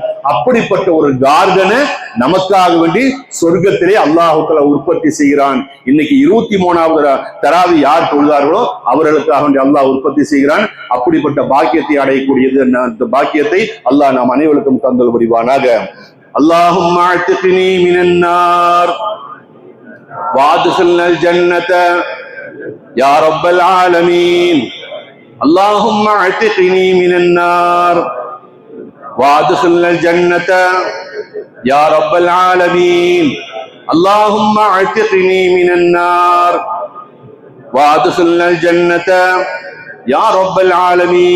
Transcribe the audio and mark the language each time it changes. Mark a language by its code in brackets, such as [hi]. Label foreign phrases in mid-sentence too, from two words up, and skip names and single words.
[ta] அப்படிப்பட்ட ஒரு கார்டனை நமக்காக வேண்டி சொர்க்கத்திலே அல்லாஹ் தஆலா உற்பத்தி செய்கிறான். இன்னைக்கு 23வது தராவி யார் தொழுதார்களோ அவர்களுக்காக வேண்டி அல்லாஹ் உற்பத்தி செய்கிறான். அப்படிப்பட்ட பாக்கியத்தை அடையக்கூடியது அந்த பாக்கியத்தை அல்லாஹ் நாம் அனைவருக்கும் தந்தல் புரிவானாக. [ar] اللهم أعتقني من النار وادخلنا الجنة يا رب العالمين. اللهم اعتقني من النار وادخلنا الجنة يا رب العالمين. اللهم اعتقني من النار وادخلنا الجنة يا رب العالمين.